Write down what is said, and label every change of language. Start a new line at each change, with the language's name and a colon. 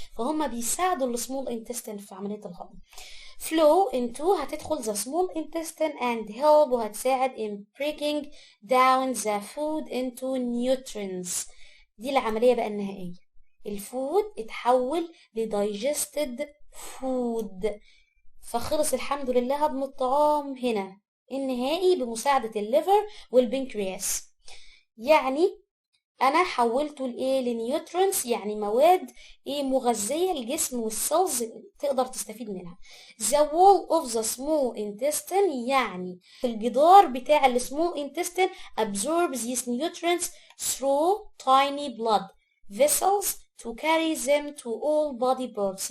Arabic: فهم بيساعدوا السمول انتستين في عملية الهضم.
English: flow into
Arabic: هتدخل
English: the small intestine and help،
Arabic: وهتساعد
English: in breaking down the food into nutrients.
Arabic: دي العملية بقى النهائية، الفود اتحول لdigested food. فخلص الحمد لله هضم الطعام هنا النهائي بمساعدة الليفر والبنكرياس. يعني انا حولته لايه؟ لنيوترونز، يعني مواد ايه مغذية الجسم والسيلز تقدر تستفيد منها.
English: the wall of the small intestine،
Arabic: يعني الجدار بتاع السمول
English: intestine absorbs these nutrients through tiny blood vessels to carry them to all body parts.